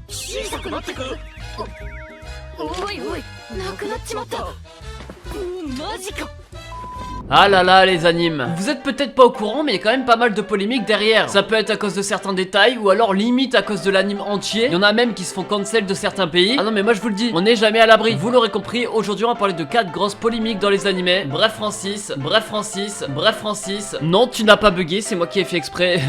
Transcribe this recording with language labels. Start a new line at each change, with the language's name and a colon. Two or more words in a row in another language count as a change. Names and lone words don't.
Japanese: 小さくなってく。おいおい、なくなっちまった。マジか。
French: Ah là là les animes, vous êtes peut-être pas au courant mais il y a quand même pas mal de polémiques derrière. Ça peut être à cause de certains détails ou alors limite à cause de l'anime entier. Il y en a même qui se font cancel de certains pays. Ah non mais moi je vous le dis, on n'est jamais à l'abri. Vous l'aurez compris, aujourd'hui on va parler de 4 grosses polémiques dans les animés. Bref Francis, bref Francis, bref Francis. Non tu n'as pas bugué, c'est moi qui ai fait exprès.